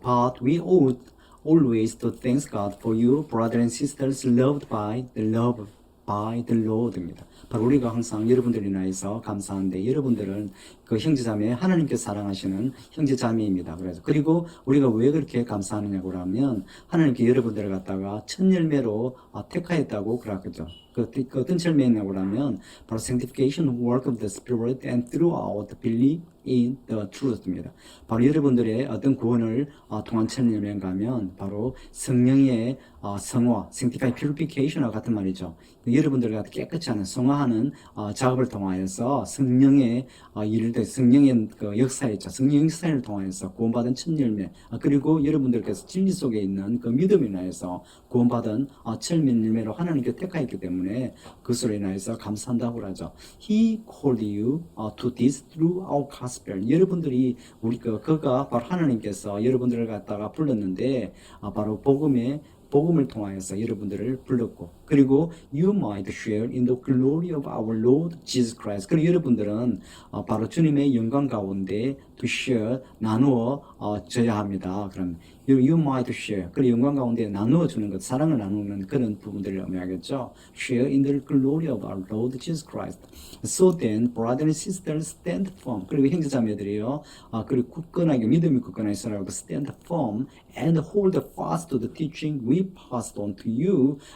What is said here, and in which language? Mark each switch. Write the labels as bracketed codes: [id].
[en] But we ought always to thank God for you, brothers and sisters, loved by the Lord입니다. [ko] 바로 우리가 항상 여러분들을 인하여서 감사한데 여러분들은 그 형제자매 하나님께 사랑하시는 형제자매입니다. 그래서 그리고 우리가 왜 그렇게 감사하느냐고 하면 하나님께 여러분들을 갖다가 첫 열매로 택하였다고 그러죠. [en] 그 어떤 열매냐고 하면 바로 sanctification work of the Spirit and throughout belief in the truth입니다. [ko] 바로 여러분들의 어떤 구원을 통한 첫 열매인가 하면 바로 성령의 성화, [en] sanctify purification [ko] 과 같은 말이죠. 여러분들과 깨끗이 하는 성화하는 작업을 통하여서 성령의 일을 성령의 그 역사였죠. 성령 역사를 통하여서 구원받은 첫 열매 그리고 여러분들께서 진리 속에 있는 그 믿음에 인하여서 구원받은 첫 열매로 하나님께 택하였기 때문에 그것으로 인하여서 감사한다고 하죠. [en] He called you to this through our gospel. [ko] 여러분들이 그가 바로 하나님께서 여러분들을 갖다가 불렀는데 바로 복음을 통하여서 여러분들을 불렀고 그리고 [en] you might share in the glory of our Lord Jesus Christ. [ko] 그리고 여러분들은 바로 주님의 영광 가운데 [en] to share [ko] 나누어 줘야 합니다. 그럼 [en] you might share [ko] 그리고 영광 가운데 나누어 주는 것, 사랑을 나누는 그런 부분들을 의미하겠죠. [en] Share in the glory of our Lord Jesus Christ. So then, brothers and sisters, stand firm. [ko] 그리고 형제자매들이요, 그리고 굳건하게 믿음이 굳건하게 서라고 [en] stand firm and hold fast to the teaching we passed on to you.